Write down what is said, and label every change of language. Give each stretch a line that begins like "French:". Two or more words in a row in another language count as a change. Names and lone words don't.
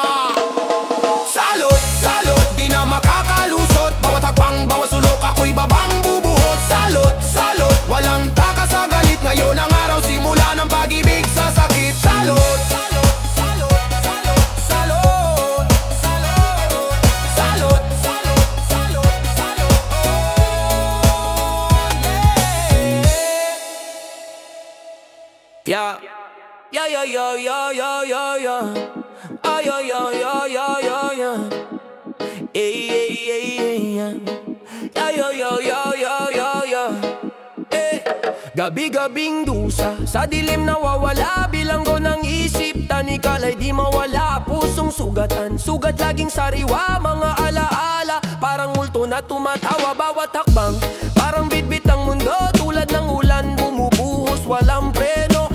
Filipino: Salot, salot, di na makakalusot, bawat hakbang, bawat sulok, ako'y babang bubuhos. Salot, salot, walang takas sa galit, ngayon ang araw, simula ng pag-ibig sa sakit. Salot, salot, salot, salot, salot, salot, salot, salot, salot, salot,
English: yeah. Yeah, yeah, yeah, yeah, yeah, yeah, yeah. Ah, yeah, yeah, yeah, yeah, yeah, yeah. Hey, hey, hey, hey, yeah. Yeah, yeah, yeah, yeah, yeah, yeah, yeah.
Filipino: Eh, gabi-gabing dusa, sa dilim nawawala, bilanggo ng isip, tanikalay di mawala. Pusong sugatan, sugat laging sariwa, mga alaala, parang multo na tumatawa. Bawat hakbang, parang bitbit ang mundo, tulad ng ulan, bumubuhos, walang preno.